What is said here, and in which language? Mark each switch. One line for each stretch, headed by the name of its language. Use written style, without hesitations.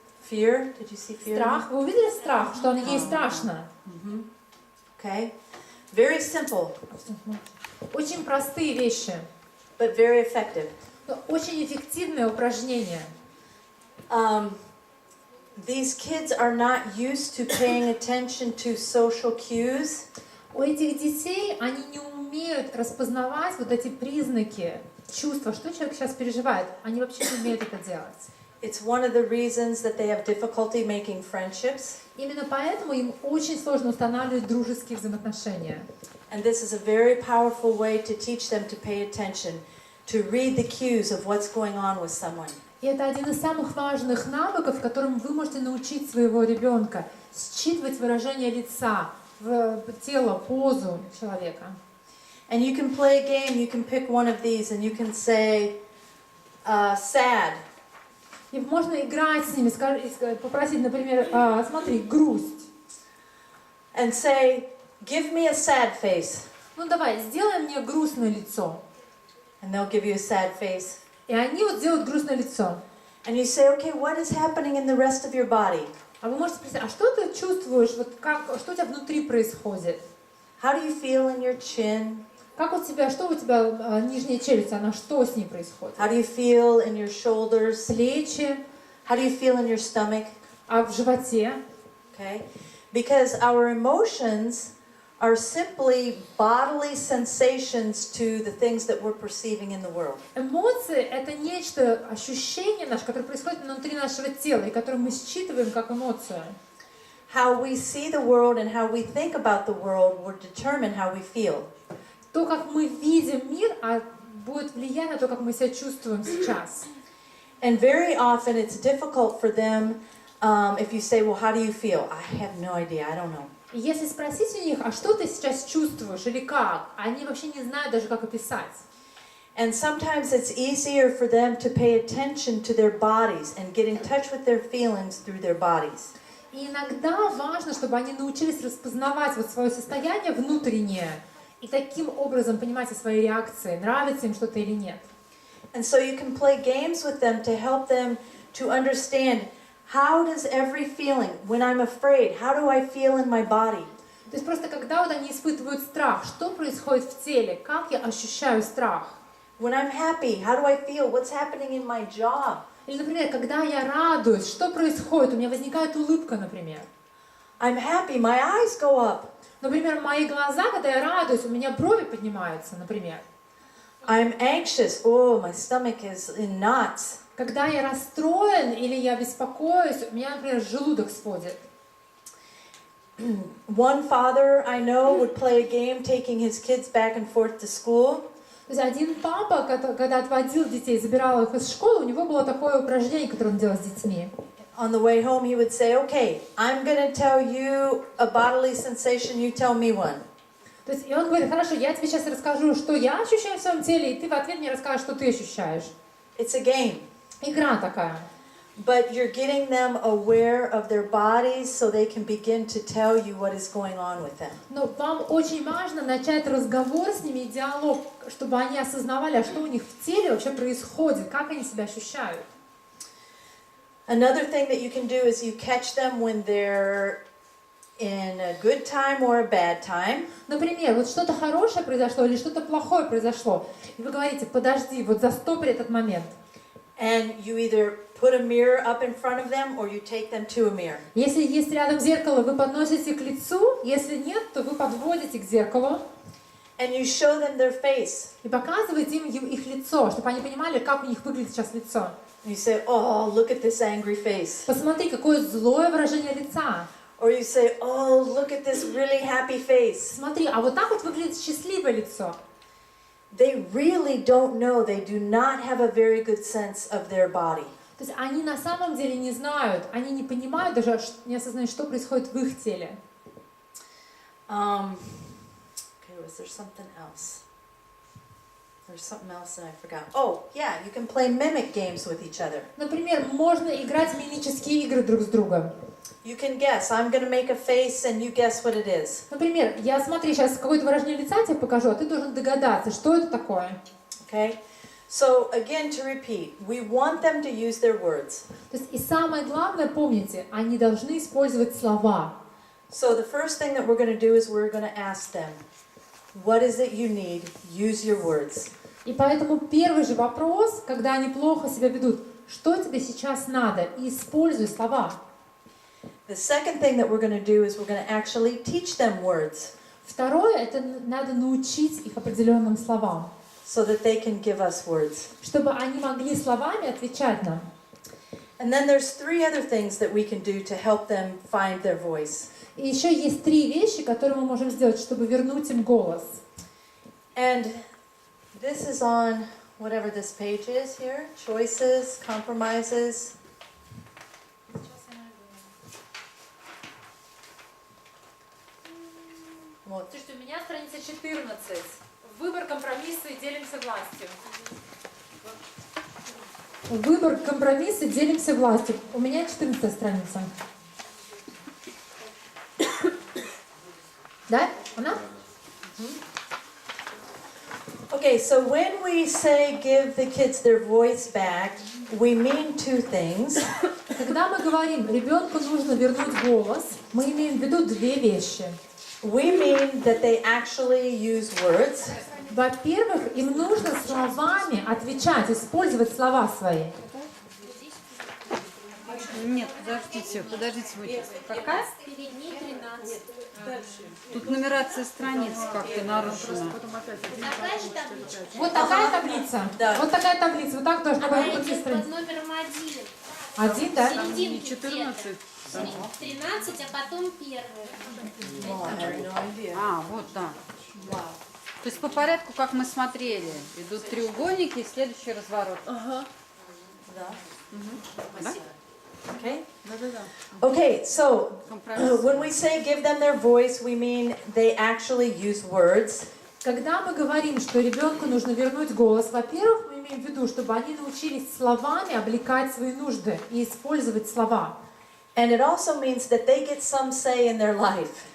English: Fear? Did you see fear?
Russian: Страх. Вы увидели страх? Что ей страшно?
English: Okay. Very simple,
Russian: Очень простые вещи,
English: but very effective.
Russian: но очень эффективное упражнение.
English: These kids are not used to paying attention to social cues.
Russian: У этих детей они не умеют распознавать вот эти признаки, чувства, что человек сейчас переживает. Они вообще не умеют это делать.
English: It's one of the reasons that they have difficulty making friendships.
Russian: Именно поэтому им очень сложно устанавливать дружеские взаимоотношения.
English: And this is a very powerful way to teach them to pay attention, to read the cues of what's going on with someone.
Russian: И это один из самых важных навыков, которым вы можете научить своего ребенка. Считывать выражение лица, тело, позу человека.
English: And you can play a game, you can pick one of these and you can say, sad.
Russian: И можно играть с ними, попросить, например, смотри, грусть.
English: And say, give me a sad face.
Russian: Ну давай, сделай мне грустное лицо.
English: And they'll give you a sad face.
Russian: И они вот делают грустное лицо.
English: And you say, okay, what is happening in the rest of your body?
Russian: А вы можете спросить, а что ты чувствуешь, вот что у тебя внутри происходит?
English: How do you feel in your chin?
Russian: Что у тебя нижняя челюсть, что с ней происходит?
English: How do you feel in your shoulders?
Russian: Плечи,
English: How do you feel in your stomach?
Russian: а в животе?
English: Okay? Because our emotions are simply bodily sensations to the things that we're perceiving in the world.
Russian: Эмоции — это нечто, ощущение наше, которое происходит внутри нашего тела, и которое мы считываем как эмоцию.
English: How we see the world and how we think about the world will determine how we feel.
Russian: То, как мы видим мир, будет влиять на то, как мы себя чувствуем сейчас.
English: And very often it's difficult for them if you say, well, how do you feel? I have no idea, I don't know.
Russian: И если спросить у них, а что ты сейчас чувствуешь или как, они вообще не знают даже, как описать.
English: And sometimes it's easier for them to pay attention to their bodies and get in touch with their feelings through their bodies.
Russian: И иногда важно, чтобы они научились распознавать вот свое состояние внутреннее и таким образом понимать свои реакции, нравится им что-то или нет.
English: And so you can play games with them to help them to understand how does every feeling, when I'm afraid, how do I feel in my body?
Russian: То есть просто когда вот они испытывают страх, что происходит в теле, как я ощущаю страх?
English: When I'm happy, how do I feel? What's happening in my jaw?
Russian: Или, например, когда я радуюсь, что происходит? У меня возникает улыбка, например.
English: I'm happy, my eyes go up.
Russian: Например, мои глаза, когда я радуюсь, у меня брови поднимаются, например.
English: I'm anxious, oh, my stomach is in knots.
Russian: Когда я расстроен или я беспокоюсь, у меня, например, желудок сводит.
English: One father I know would play a game taking his kids back and forth to school.
Russian: То есть один папа, когда отводил детей, забирал их из школы, у него было такое упражнение, которое он делал с детьми.
English: On the way home he would say, okay, I'm going to tell you a bodily sensation, you tell me one.
Russian: То есть, и он говорит, хорошо, я тебе сейчас расскажу, что я ощущаю в своем теле, и ты в ответ мне расскажешь, что ты ощущаешь.
English: It's a game.
Russian: Игра такая.
English: But you're getting them aware of their bodies so they can begin to tell you what is going on with them.
Russian: Но вам очень важно начать разговор с ними, диалог, чтобы они осознавали, а что у них в теле вообще происходит, как они себя ощущают.
English: Another thing that you can do is you catch them when they're in a good time or a bad time.
Russian: Например, вот что-то хорошее произошло или что-то плохое произошло, и вы говорите: подожди, вот застопри этот момент.
English: And you either put a mirror up in front of them or you take them to a mirror.
Russian: Если есть рядом зеркало, вы подносите к лицу, если нет, то вы подводите к зеркалу
English: And you show them their face.
Russian: и показываете им их лицо, чтобы они понимали, как у них выглядит сейчас лицо.
English: You say, oh, look at this angry face.
Russian: Посмотри, какое злое выражение лица.
English: Or you say, oh, look at this really happy face.
Russian: Смотри, а вот так вот выглядит счастливое лицо.
English: They really don't know. They do not have a very good sense of their body.
Russian: То есть они на самом деле не знают, они не понимают даже, не осознают, что происходит в их теле.
English: Okay, was there something else? There's something else that I forgot. Oh, yeah, you can play mimic games with each other.
Russian: Например, можно играть в мимические игры друг с другом.
English: You can guess. I'm going to make a face and you guess what it is.
Russian: Например, я, смотри, сейчас какое-то выражение лица тебе покажу, а ты должен догадаться, что это такое.
English: Okay? So, again, to repeat, we want them to use their words.
Russian: То есть, и самое главное, помните, они должны использовать слова.
English: So, the first thing that we're going to do is we're going to ask them, what is it you need? Use your words.
Russian: И поэтому первый же вопрос, когда они плохо себя ведут: что тебе сейчас надо? И используй слова.
English: The second thing that we're going to do is we're going to actually teach them words
Russian: Второе, это надо научить их определенным словам,
English: so that they can give us words.
Russian: чтобы они могли словами отвечать нам.
English: And then there's three other things that we can do to help them find their voice. И еще есть 3 вещи, которые мы можем сделать, чтобы вернуть им голос. And this is on whatever this page is here. Choices, compromises.
Russian: Вот. Слушайте, у меня страница 14. Выбор, компромисса и делимся властью. Выбор, компромисс и делимся властью. У меня 14 страница. Да? Она?
English: Okay, so when we say give the kids their voice back, we mean two things.
Russian: Когда мы говорим, ребенку нужно вернуть голос, мы имеем в виду 2 вещи.
English: We mean that they actually use words.
Russian: Во-первых, им нужно словами отвечать, использовать слова свои. Нет, подождите. Какая? Перед ней 13. Тут нумерация страниц как-то нарушена. Такая же табличка. Вот такая таблица. Да. Вот такая таблица. Вот так должна Она быть по идет странице. под номером 1. 1, да? Серединки 14. 13, а потом первый. А, вот так. То есть по порядку, как мы смотрели, идут треугольники и следующий разворот. Да. Да?
English: Okay? Okay, so when we say give them their voice, we mean they actually use words.
Russian: Когда мы говорим, что ребенку нужно вернуть голос, во-первых, мы имеем в виду, чтобы они научились словами облекать свои нужды и использовать слова.
English: And it also means that they get some say in their life.